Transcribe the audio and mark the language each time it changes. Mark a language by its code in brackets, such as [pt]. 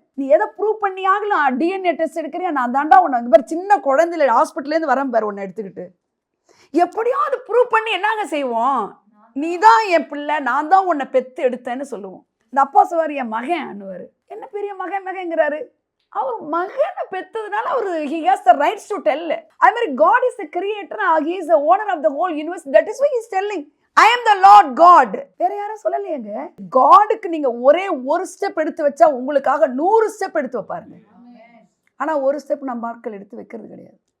[ta] நீ எதை prove பண்ணியாகலாம்? DNA test எடுக்கிறியா? நான் தாண்டா உனக்கு பேர் சின்ன குழந்தையில ஹாஸ்பிட்டல்லேருந்து வரேன் பாரு உன்னை எடுத்துக்கிட்டு. எப்படியோ அது ப்ரூவ் பண்ணி என்னங்க செய்வோம்? நீ தான் என் பிள்ளை, நான் தான் உன்னை பெத்து எடுத்தேன்னு சொல்லுவோம். இந்த அப்பா சொல்வார், என் மகன் அண்ணுவார். என்ன பெரிய மகன்ங்கிறாரு? அவர் மகனை பெற்றதுனால அவர் [en] he has the rights to tell. [ta] அது மாதிரி [en] God is the creator, he is the owner of the whole universe. That is why he is telling I am the Lord God. [ta] வேற யாரும் சொல்லலையேங்க. காடுக்கு நீங்க ஒரே ஒரு ஸ்டெப் எடுத்து வச்சா உங்களுக்காக 100 ஸ்டெப் எடுத்து வைப்பாருங்க. ஆனா ஒரு ஸ்டெப் நம்ம ஆட்கள் எடுத்து வைக்கிறது கிடையாது.